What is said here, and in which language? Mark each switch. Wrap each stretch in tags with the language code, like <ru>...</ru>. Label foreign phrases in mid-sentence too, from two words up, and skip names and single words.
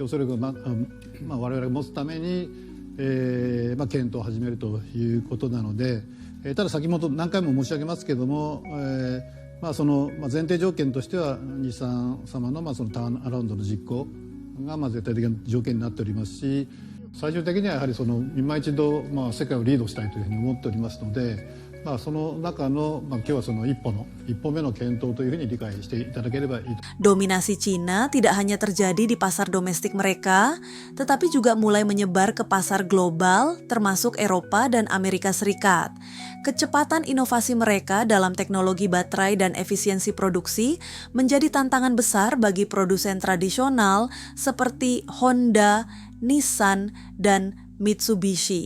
<ja>争力を、我々が持つために検討を始めるということなので、ただ先ほど何回も申し上げますけれども、その前提条件としては日産様のそのターンアラウンドの実行が絶対的な条件になっておりますし、最終的にはやはり今一度世界をリードしたいというふうに思っておりますので、その中の今日は一歩目の検討というふうに理解していただければいいと。</ja> <id>Dominasi Cina tidak hanya terjadi di pasar domestik mereka, tetapi juga mulai menyebar ke pasar global, termasuk Eropa dan Amerika Serikat. Kecepatan inovasi mereka dalam teknologi baterai dan efisiensi produksi menjadi tantangan besar bagi produsen tradisional seperti Honda, Nissan, dan Mitsubishi.</id>